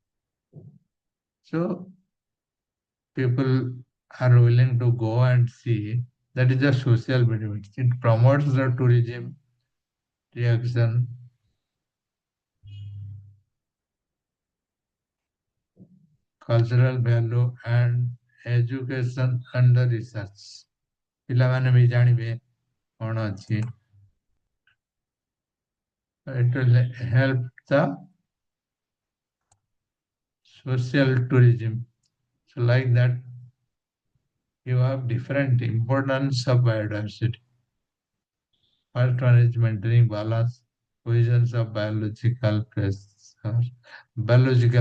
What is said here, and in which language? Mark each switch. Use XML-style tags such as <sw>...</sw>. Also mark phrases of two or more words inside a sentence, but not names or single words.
<en>So people are willing to go and see. That is a social benefit. It promotes the tourism, reaction, cultural value and education and the research.</en> <or>ପିଲାମାନେ ବି ଜାଣିବେ କ'ଣ ଅଛି.</or> <en>It will help the social tourism. So like that, you have different importance of biodiversity. First one is maintaining balance, provisions of biological</en>